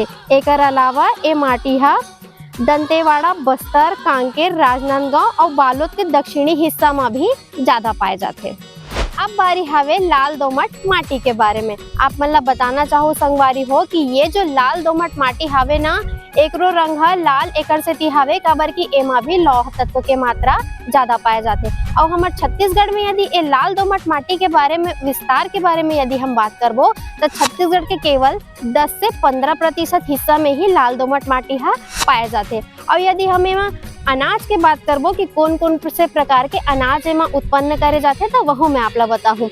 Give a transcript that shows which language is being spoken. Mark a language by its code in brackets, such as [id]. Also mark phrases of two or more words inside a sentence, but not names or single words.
[hne] एकर अलावा ए माटी हा दंतेवाड़ा, बस्तर, कांकेर, राजनांदगांव और बालोद के दक्षिणी हिस्सा में भी ज्यादा पाए जाते। अब बारी हवे लाल दोमट माटी के बारे में। आप मन ला बताना चाहूँ संगवारी हो कि ये जो लाल दोमट माटी हवे ना एकरो रंग ह लाल एकर सेती हवे काबर की एमा भी लौह तत्व के मात्रा ज्यादा पाए जाते। और हमारे छत्तीसगढ़ में यदि ये लाल दोमट माटी के बारे में विस्तार के बारे में यदि हम बात करबो तो छत्तीसगढ़ के केवल 10 से 15% हिस्सा में ही लाल दोमट माटी हा पाए जाते। और यदि हम एमा अनाज के बात करबो कि कौन कौन से प्रकार के अनाज एमा उत्पन्न करे जाते तो वह मैं आपला बताहूँ।